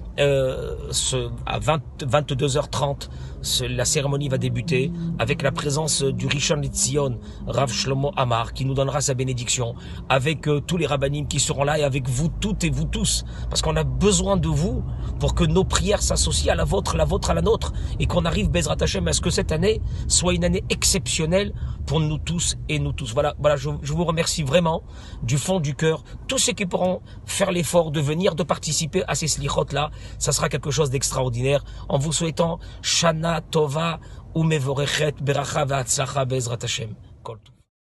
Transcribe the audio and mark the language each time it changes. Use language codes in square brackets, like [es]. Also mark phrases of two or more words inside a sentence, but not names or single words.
[fr] À 22h30, la cérémonie va débuter avec la présence du Rishon LeZion, Rav Shlomo Amar, qui nous donnera sa bénédiction, avec tous les rabbanim qui seront là et avec vous toutes et vous tous, parce qu'on a besoin de vous pour que nos prières s'associent à la vôtre à la nôtre, et qu'on arrive, [he] בעזרת השם, [fr] à ce que cette année soit une année exceptionnelle pour nous tous et nous tous. Voilà, je vous remercie vraiment du fond du cœur. Tous ceux qui pourront faire l'effort de venir, de participer à ces slichot-là, ça sera quelque chose d'extraordinaire. En vous souhaitant [he] שנה טובה ומבורכת ברכה והצלחה בעזרת השם. כל טוב.